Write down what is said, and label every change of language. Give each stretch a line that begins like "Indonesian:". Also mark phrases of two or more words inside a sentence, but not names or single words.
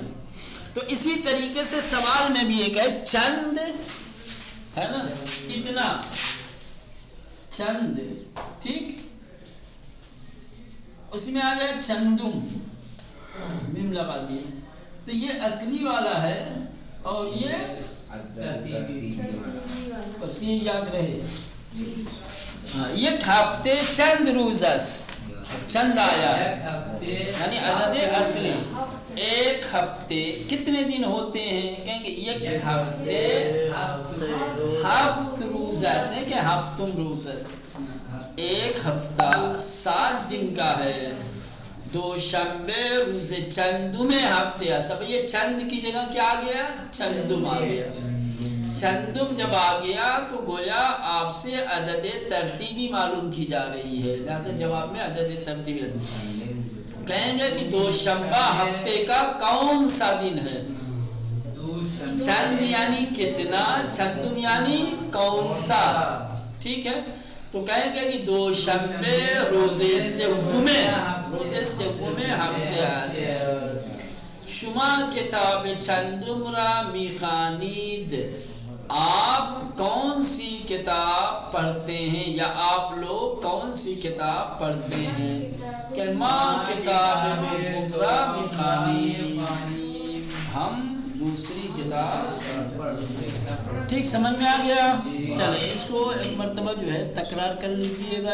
Urdu: تو اسی طریقے سے سوال میں بھی ایک ہے چند، ہے نا، کتنا چند، ٹھیک؟ اس میں آ گیا چندم، میم لگا دیے، تو یہ اصلی والا ہے اور یہ ترتیبی، بس یہ یاد رہے۔
Persian: یک ہفتے چند روز است،
Urdu: چند آیا یعنی عدد اصلی۔ ایک ہفتے کتنے دن ہوتے ہیں؟ کہیں گے
Persian: یک ہفتے ہفت روز است،
Urdu: نہیں کہ
Persian: ہفتم روز است،
Urdu: ایک ہفتہ 7 دن کا ہے۔
Persian: دوشنبے روز چندم ہفتے است،
Urdu: اب یہ چند کی جگہ کیا آ گیا؟ چندم آ گیا۔ چندم جب آ گیا تو گویا آپ سے عدد ترتیبی معلوم کی جا رہی ہے، لہذا جواب میں عدد ترتیبی کہیں گے کہ دوشنبہ ہفتے کا کون سا دن ہے؟ چند یعنی کتنا، چندم یعنی کون سا، ٹھیک ہے؟ تو کہیں گے کہ
Persian: دوشنبے روز سوم ہفته است. شما کتاب چندم را میخوانید؟
Urdu: آپ کون سی کتاب پڑھتے ہیں یا آپ لوگ کون سی کتاب پڑھتے ہیں؟
Persian: کہ ماں کتاب را میخوانید،
Urdu: ہم دوسری کتاب پڑھتے ہیں۔ ٹھیک سمجھ میں آ گیا؟ چلیں اس کو ایک مرتبہ جو ہے تکرار کر لیجیے گا۔